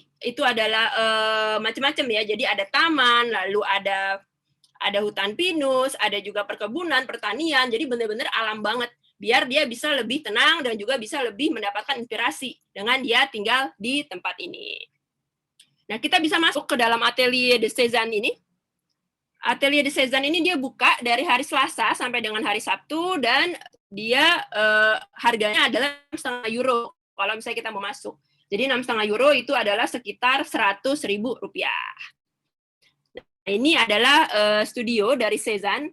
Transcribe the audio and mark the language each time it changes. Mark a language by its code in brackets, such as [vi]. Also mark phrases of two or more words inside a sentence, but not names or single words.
[id] Itu adalah macam-macam ya. Jadi ada taman, lalu ada hutan pinus, ada juga perkebunan, pertanian. Jadi benar-benar alam banget. Biar dia bisa lebih tenang dan juga bisa lebih mendapatkan inspirasi dengan dia tinggal di tempat ini. Nah, kita bisa masuk ke dalam Atelier de Cézanne ini. Atelier de Cézanne ini dia buka dari hari Selasa sampai dengan hari Sabtu, dan dia harganya adalah 6,5 euro kalau misalnya kita mau masuk. Jadi 6,5 euro itu adalah sekitar 100.000 rupiah. Nah, ini adalah studio dari Cézanne.